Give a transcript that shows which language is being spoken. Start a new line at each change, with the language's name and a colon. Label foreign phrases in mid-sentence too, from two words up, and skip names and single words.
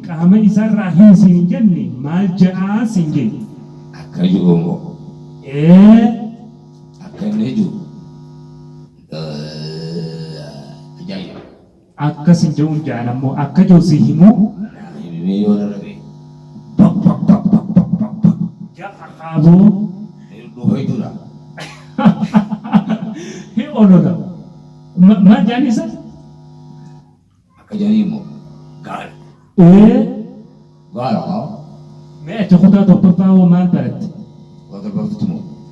Oromo: Qaama isaarraa hin siin jenne maal ja'aa siin jenne. Akka jiru moo? Ee. Akka inni jiru. Ajaa'iba. Akkas hin je'uun ja'an ammoo akka jiru si himu. Himee yoo na rabe. Bak, bak, bak, bak, bak, bak, bak. Ja'a qaaboo. Dhufa jechuudha. Hee olola. Ma-, maal ja'an isa? Akka ja'anii immoo gaala. Ee. Gaala haa? Mee achi kutaa torbaffaa hoo maal baratte? Kutaa torbaffaatti moo?